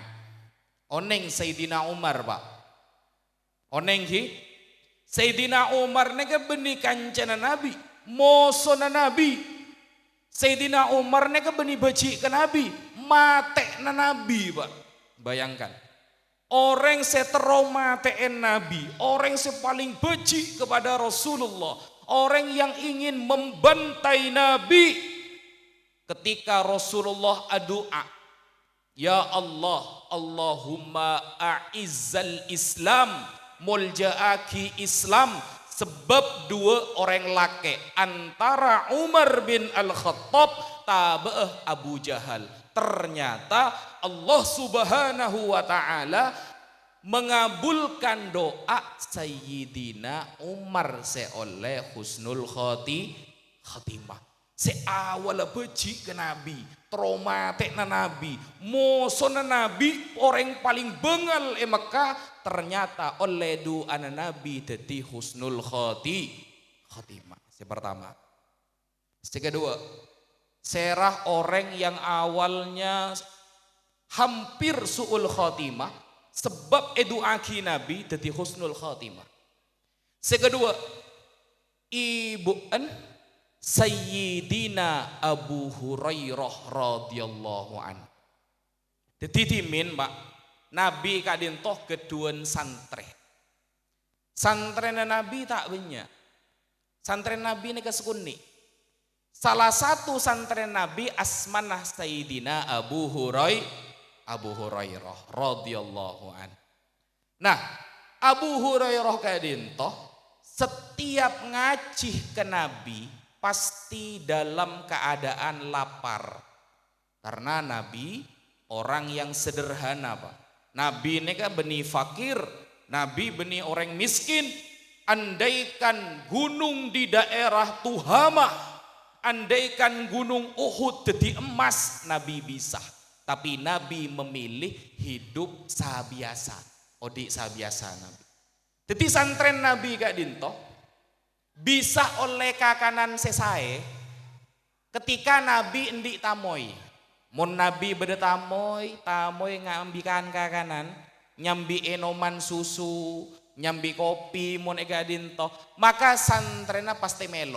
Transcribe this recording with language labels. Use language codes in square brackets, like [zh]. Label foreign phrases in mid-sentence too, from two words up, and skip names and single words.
[mad] Oneng Sayyidina Umar Pak. Oneng ki Sayyidina Umar nega benih kancana Nabi, mosona Nabi. Sayyidina Umar nega benih baci ke Nabi, mate na Nabi Pak. [id] Bayangkan, orang seteraumatein Nabi, orang paling benci kepada Rasulullah, orang yang ingin membantai Nabi. Ketika Rasulullah doa, ya Allah, [ar] اللهم أعز الإسلام, [id] muljaaki Islam. Sebab dua orang laki antara Umar bin Al-Khattab tabe'ah Abu Jahal. Ternyata Allah [ar] سبحانه وتعالى [id] mengabulkan doa Sayyidina Umar seoleh [ar] حسن الخاتمة. [mad] Seawal beci ke Nabi, traumatik na Nabi, mosona Nabi, [id] orang paling bengal Mekah, ternyata oleh doa Nabi jadi [ar] حسن الخاتمة. [id] Yang pertama. Yang kedua, serah orang yang awalnya hampir [ar] سوء الخاتمة [id] sebab eduaki Nabi jadi [ar] حسن الخاتمة. [id] Yang kedua, ibu'an Sayyidina Abu Hurairah [ar] رضي الله عن. [mad] Jadi timin Pak, Nabi kadintoh keduan santre. Santren Nabi tak banyak. Santren Nabi ini kesekuni. Salah satu santren Nabi asmanah Sayyidina Abu Hurairah [ar] رضي الله عن. [id] Nah, Abu Hurairah kadintoh setiap ngacih ke Nabi pasti dalam keadaan lapar. Karena Nabi orang yang sederhana Pak. Nabi ini kan benih fakir, Nabi benih orang miskin. Andaikan gunung di daerah Tuhamah, andaikan gunung Uhud jadi emas, Nabi bisa. Tapi Nabi memilih hidup sabiasa. [mad] Odik sabiasa Nabi. Jadi santren Nabi Kak Dinto bisa oleh kakanan sesae ketika Nabi endik tamoy. Mun Nabi beda tamoy ngambikan kakanan, nyambi enoman susu, nyambi kopi, mun ega dinto, maka santrena pasti melo.